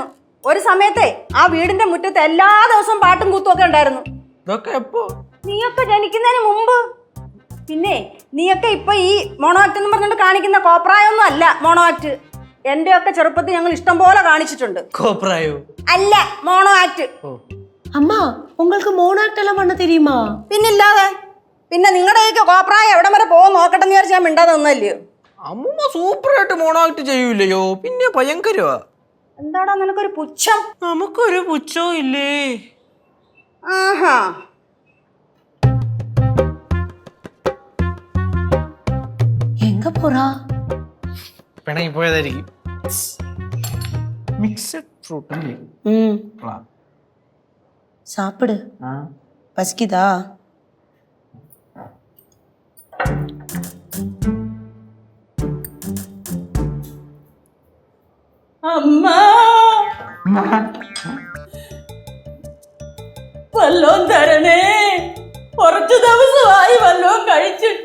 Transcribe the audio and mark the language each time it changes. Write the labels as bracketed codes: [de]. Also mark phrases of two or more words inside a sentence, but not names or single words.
[ml] ഒരു സമയത്തെ ആ വീടിന്റെ മുറ്റത്ത് എല്ലാ ദിവസവും പാട്ടും കൂത്തും ഒക്കെ ഉണ്ടായിരുന്നു. ഇതൊക്കെ എപ്പോ? നീയൊക്കെ ജനിക്കുന്നതിന് മുമ്പ്. പിന്നെ നീയൊക്കെ ഇപ്പൊ ഈ മോണോ ആക്ട് എന്ന് പറഞ്ഞിട്ട് കാണിക്കുന്ന കോപ്രായൊന്നും അല്ല മോണോ ആക്ട്. എന്റെ ഒക്കെ ചെറുപ്പത്തിൽ ഞങ്ങൾ ഇഷ്ടം പോലെ കാണിച്ചിട്ടുണ്ട്. കോപ്രായോ? അല്ല, മോണോ ആക്ട്. [ta] அம்மா உங்களுக்கு மோனோ ஆக்ட் எல்லாம் பண்ண தெரியுமா? [ml] പിന്നില്ലാതെ. പിന്നെ നിങ്ങളുടെയൊക്കെ കോപ്രായം എവിടം വരെ പോകും നോക്കട്ടെ എന്ന് വിചാരിച്ച് ഞാൻ മിണ്ടാതെ നിന്നല്ലയോ. അമ്മൂമ്മ സൂപ്പറായിട്ട് മോണോആക്ട് ചെയ്യൂലയോ? പിന്നെ ഭയങ്കരവാ. എന്താടാ നിനക്കൊരു പുച്ഛം? നമുക്കൊരു പുച്ഛവും ഇല്ലേ? ആഹാ. [ta] எங்க போறா? [ml] പിണങ്ങി പോയതായിരിക്കും. മിക്സഡ് ഫ്രൂട്ട് അല്ലേ? [ta] சாப்பிடு. பசிக்குதா? [ml] അമ്മ വല്ലോം തരണേ. കുറച്ചു ദിവസമായി വല്ലോം കഴിച്ചിട്ട്.